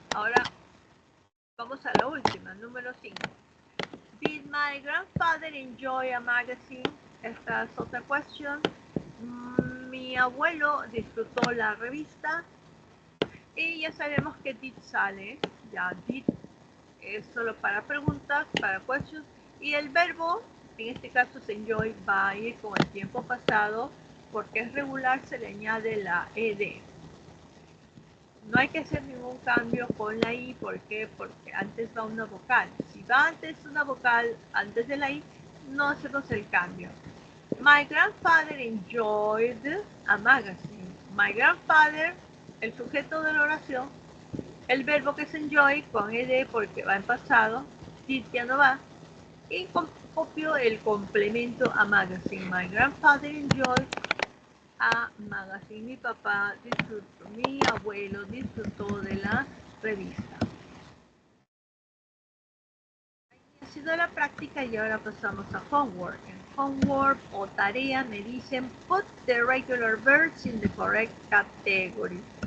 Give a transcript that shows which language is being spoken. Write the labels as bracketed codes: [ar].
[es] Ahora vamos a la última, número 5. [en] Did my grandfather enjoy a magazine? [es] Esta es otra cuestión. Mi abuelo disfrutó la revista. Y ya sabemos que did sale. Ya did es solo para preguntas, para questions. Y el verbo, en este caso es enjoy, va a ir con el tiempo pasado. Porque es regular, se le añade la ed. No hay que hacer ningún cambio con la i. ¿Por qué? Porque antes va una vocal. Si va antes una vocal, antes de la i, no hacemos el cambio. [en] My grandfather enjoyed a magazine. My grandfather, [es] el sujeto de la oración, el verbo que es enjoy con ed porque va en pasado, did ya no va, y copio el complemento [en] a magazine. My grandfather enjoyed a magazine. [es] Mi papá disfrutó, mi abuelo disfrutó de la revista. Ha sido la práctica y ahora pasamos a homework. En homework o tarea me dicen [en] put the regular verbs in the correct category.